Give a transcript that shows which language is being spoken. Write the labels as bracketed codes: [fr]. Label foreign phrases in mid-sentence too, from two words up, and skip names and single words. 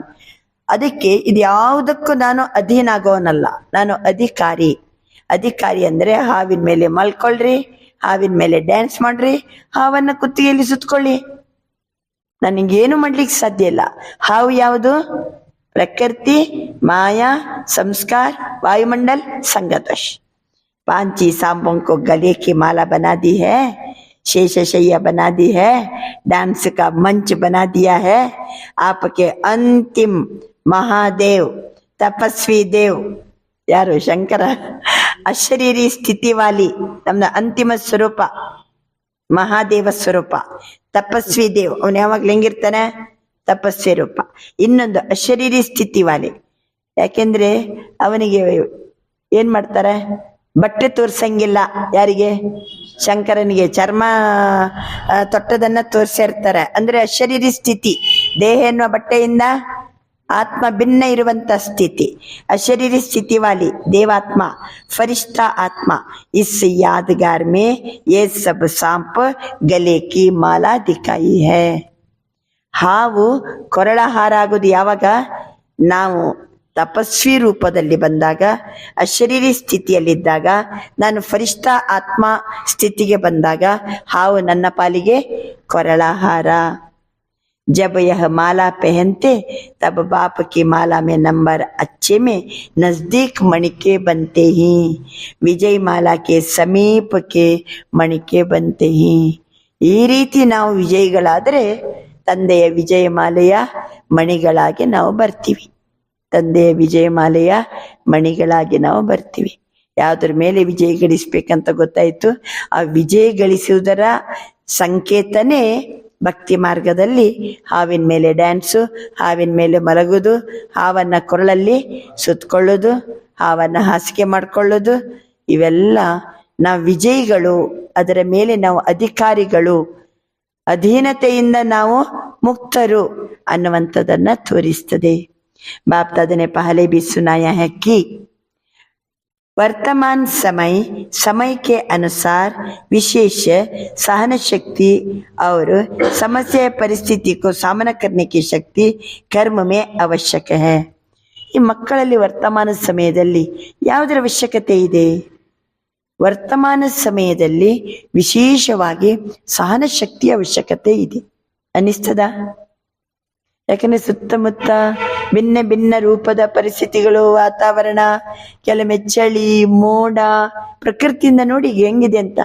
[kn] ಅದಕ್ಕೆ ಇದು ಯಾವುದಕ್ಕೂ ನಾನು ಅಧೀನ ಆಗೋನಲ್ಲ, ನಾನು ಅಧಿಕಾರಿ. ಅಧಿಕಾರಿ ಅಂದ್ರೆ ಹಾವಿನ ಮೇಲೆ ಮಲ್ಕೊಳ್ರಿ, ಹಾವಿನ ಮೇಲೆ ಡ್ಯಾನ್ಸ್ ಮಾಡ್ರಿ, ಹಾವನ್ನ ಕುತ್ತಿಗೆಯಲ್ಲಿ ಸುತ್ಕೊಳ್ಳಿ. ನನಗೇನು ಮಾಡ್ಲಿಕ್ಕೆ ಸಾಧ್ಯ ಇಲ್ಲ. ಹಾವು ಯಾವುದು? ಪ್ರಕೃತಿ, ಮಾಯಾ, ಸಂಸ್ಕಾರ, [hi] वायुमंडल, संगतोष. 5 सांपों को गले की माला बना दी है, शेषशैया बना दी है, डांस का मंच बना दिया है. आपके अंतिम महादेव, तपस्वी देव ಯಾರು? [kn] ಶಂಕರ. ಅಶರೀರಿ ಸ್ಥಿತಿ ವಾಲಿ ನಮ್ದ ಅಂತಿಮ ಸ್ವರೂಪ ಮಹಾದೇವ ಸ್ವರೂಪ. ತಪಸ್ವಿ ದೇವ್ ಅವನು ಯಾವಾಗ್ಲೂ ಹೆಂಗಿರ್ತಾನೆ? ತಪಸ್ವಿ ರೂಪ. ಇನ್ನೊಂದು ಅಶರೀರಿ ಸ್ಥಿತಿ ವಾಲಿ, ಯಾಕೆಂದ್ರೆ ಅವನಿಗೆ ಏನ್ ಮಾಡ್ತಾರೆ, ಬಟ್ಟೆ ತೋರ್ಸಂಗಿಲ್ಲ. ಯಾರಿಗೆ? ಶಂಕರನಿಗೆ ಚರ್ಮ ತೊಟ್ಟದನ್ನ ತೋರಿಸಿರ್ತಾರೆ. ಅಂದ್ರೆ ಅಶರೀರಿ ಸ್ಥಿತಿ, ದೇಹ ಎನ್ನುವ ಬಟ್ಟೆಯಿಂದ ಆತ್ಮ ಭಿನ್ನ ಇರುವಂತ ಸ್ಥಿತಿ. ಅಶರೀರಿ ಸ್ಥಿತಿ ವಾಲಿ ದೇವಾತ್ಮ, ಫರಿಷ್ಠಾ ಆತ್ಮ. [hi] इस यादगार में ये सब सांप गले की माला दिखाई है. [kn] ಹಾವು ಕೊರಳ ಹಾರ ಆಗೋದು ಯಾವಾಗ? ನಾವು ತಪಸ್ವಿ ರೂಪದಲ್ಲಿ ಬಂದಾಗ, ಅಶರೀರಿ ಸ್ಥಿತಿಯಲ್ಲಿದ್ದಾಗ, ನಾನು ಫರಿಷ್ಠಾ ಆತ್ಮ ಸ್ಥಿತಿಗೆ ಬಂದಾಗ ಹಾವು ನನ್ನ ಪಾಲಿಗೆ ಕೊರಳಹಾರ. [hi] जब यह माला पहनते तब बाप की माला में नंबर अच्छे में नजदीक मणिके बनते ही, विजय माला के समीप के मणिके बनते ही. [kn] ಈ ರೀತಿ ನಾವು ವಿಜಯಿಗಳಾದರೆ ತಂದೆಯ ವಿಜಯಮಾಲೆಯ ಮಣಿಗಳಾಗಿ ನಾವು ಬರ್ತೀವಿ. ತಂದೆಯ ವಿಜಯಮಾಲೆಯ ಮಣಿಗಳಾಗಿ ನಾವು ಬರ್ತೀವಿ. ಯಾವುದ್ರ ಮೇಲೆ ವಿಜಯ ಗಳಿಸ್ಬೇಕಂತ ಗೊತ್ತಾಯ್ತು. ಆ ವಿಜಯ ಗಳಿಸುವುದರ ಸಂಕೇತನೇ ಭಕ್ತಿ ಮಾರ್ಗದಲ್ಲಿ ಹಾವಿನ ಮೇಲೆ ಡ್ಯಾನ್ಸು, ಹಾವಿನ ಮೇಲೆ ಮಲಗುದು, ಹಾವನ್ನ ಕೊರಳಲ್ಲಿ ಸುತ್ತಕೊಳ್ಳೋದು, ಹಾವನ್ನ ಹಾಸಿಗೆ ಮಾಡ್ಕೊಳ್ಳೋದು, ಇವೆಲ್ಲ ನಾವು ವಿಜಯಿಗಳು, ಅದರ ಮೇಲೆ ನಾವು ಅಧಿಕಾರಿಗಳು, ಅಧೀನತೆಯಿಂದ ನಾವು ಮುಕ್ತರು ಅನ್ನುವಂಥದ್ದನ್ನ ತೋರಿಸ್ತದೆ. [hi] बाप दादा ने पहले भी सुनाया है कि वर्तमान समय के अनुसार विशेष सहन शक्ति और समस्या परिस्थिति को सामना करने की शक्ति कर्म में आवश्यक है. [kn] ಈ ಮಕ್ಕಳಲ್ಲಿ ವರ್ತಮಾನ ಸಮಯದಲ್ಲಿ ಯಾವುದರ ಅವಶ್ಯಕತೆ ಇದೆ? ವರ್ತಮಾನ ಸಮಯದಲ್ಲಿ ವಿಶೇಷವಾಗಿ ಸಹನ ಶಕ್ತಿಯ ಅವಶ್ಯಕತೆ ಇದೆ ಅನ್ನಿಸ್ತದ. ಯಾಕಂದ್ರೆ ಸುತ್ತಮುತ್ತ ಭಿನ್ನ ಭಿನ್ನ ರೂಪದ ಪರಿಸ್ಥಿತಿಗಳು, ವಾತಾವರಣ, ಕೆಲವೊಮ್ಮೆ ಚಳಿ, ಮೋಡ, ಪ್ರಕೃತಿಯಿಂದ ನೋಡಿ ಈಗ ಹೆಂಗಿದೆ ಅಂತ.